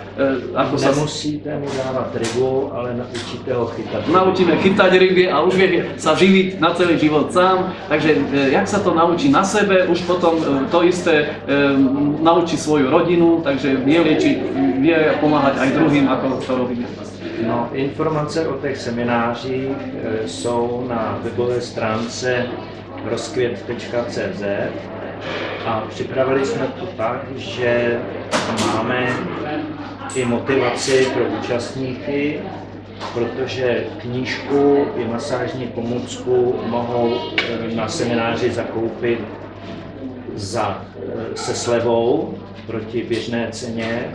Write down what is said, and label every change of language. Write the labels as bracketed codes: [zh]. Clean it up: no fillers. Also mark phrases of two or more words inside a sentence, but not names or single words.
[sk] Nemusíte mu dávať rybu, ale naučíte ho chytať. Naučíme chytať ryby a už vie sa živiť na celý život sám. Takže jak sa to naučí na sebe, už potom to isté naučí svoju rodinu, takže vie liečiť, vie pomáhať aj druhým, ako to robíme. [cs] No, informace o těch seminářích jsou na webové stránce rozkvět.cz a připravili jsme to tak, že máme i motivaci pro účastníky, protože knížku i masážní pomůcku mohou na semináři zakoupit se slevou proti běžné ceně,